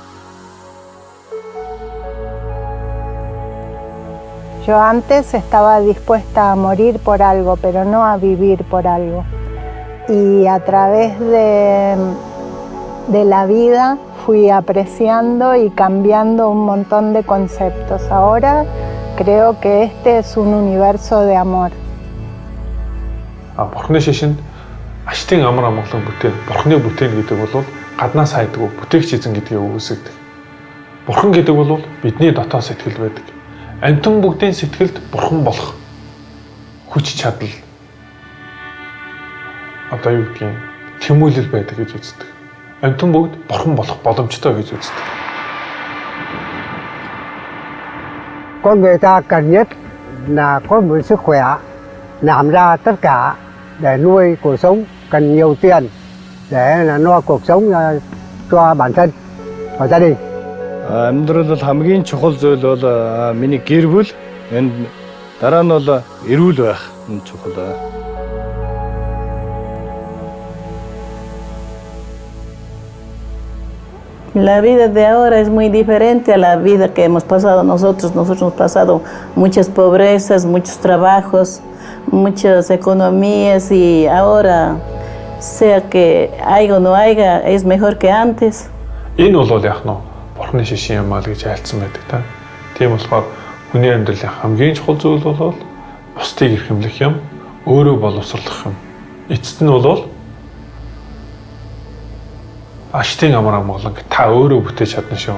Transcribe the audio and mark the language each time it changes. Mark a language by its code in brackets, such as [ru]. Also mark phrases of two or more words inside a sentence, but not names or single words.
[es] Yo antes estaba dispuesta a morir por algo, pero no a vivir por algo. Y a través de la vida fui apreciando y cambiando un montón de conceptos. Ahora creo que este es un universo de amor. [mn] Бурхны шишинд аштын амар амгалан бүтээн, бурхны бүтээн гэдэг бол гаднаас хайдаг, бүтээгч эзэн гэдгийг үгүйсгдэг. Бурхан гэдэг бол бидний дотоод сэтгэл байдаг. Амьтан бүгдийн сэтгэлд бурхан болох хүч чадал одоо юу гэдгийг тэмүүлэл байдаг гэж үздэг. Амьтан бүгд бурхан болох боломжтой гэж үздэг. [vi] Con người ta cần nhất là có một sức khỏe, làm ra tất cả để nuôi cuộc sống, cần nhiều tiền để là lo cuộc sống cho bản thân và gia đình. [mn] Амьдралд бол хамгийн чухал зүйл бол миний гэр бүл, энд дараа нь бол эрүүл байх нь чухал. [es] La vida de ahora es muy diferente a la vida que hemos pasado nosotros. Nosotros hemos pasado muchas pobrezas, muchos trabajos, muchas economías y ahora, sea que haya o no haya, es mejor que antes. [mn] Энэ бол яг нь бурхны шишин юм аа гэж айлцсан байдаг та. Тийм болохоор хүний амьдралын хамгийн чухал зүйл бол бусдыг эрхэмлэх юм, өөрөө боловсруулах юм. Эцэст нь бол аштын амар амгалан та өөрөө бүтээж чадна шүү.